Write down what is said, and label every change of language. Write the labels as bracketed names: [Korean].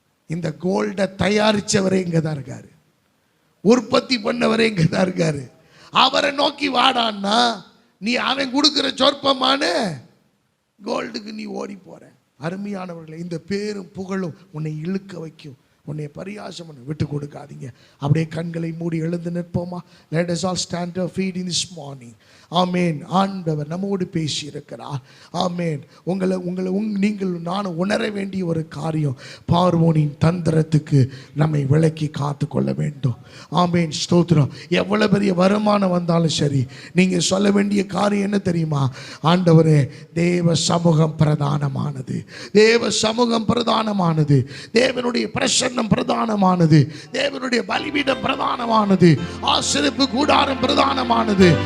[Tamil] இந்த கோல்டை தயாரித்தவரே இங்கே தான் இருக்காரு, உற்பத்தி பண்ணவரே இங்கே தான் இருக்காரு. அவரை நோக்கி வாடான்னா நீ அவன் கொடுக்குற சொற்பமான கோல்டுக்கு நீ ஓடி போற. அருமையானவர்களை, இந்த பேரும் புகழும் உன்னை இழுக்க வைக்கும், உன்னை பரியாசம் பண்ண விட்டு கொடுக்காதீங்க. அப்படியே கண்களை மூடி எழுந்து நிற்போமா? [English] Let us all stand our feet in this morning. [Tamil] ஆமேன். ஆண்டவர் நம்மோடு பேசி இருக்கிறார். ஆமேன். நீங்கள் நான் உணர வேண்டிய ஒரு காரியம், பார்வோனின் தந்திரத்துக்கு நம்மை விலக்கி காத்து கொள்ள வேண்டும். ஆமேன். ஸ்தோத்திரம். எவ்வளவு பெரிய வருமானம் வந்தாலும் சரி, நீங்க சொல்ல வேண்டிய காரியம் என்ன தெரியுமா? ஆண்டவரே, தேவ சமூகம் பிரதானமானது, தேவ சமூகம் பிரதானமானது, தேவனுடைய பிரசன்னம் பிரதானமானது, தேவனுடைய பலிபீடம் பிரதானமானது, ஆசரிப்பு கூடாரம் பிரதானமானது.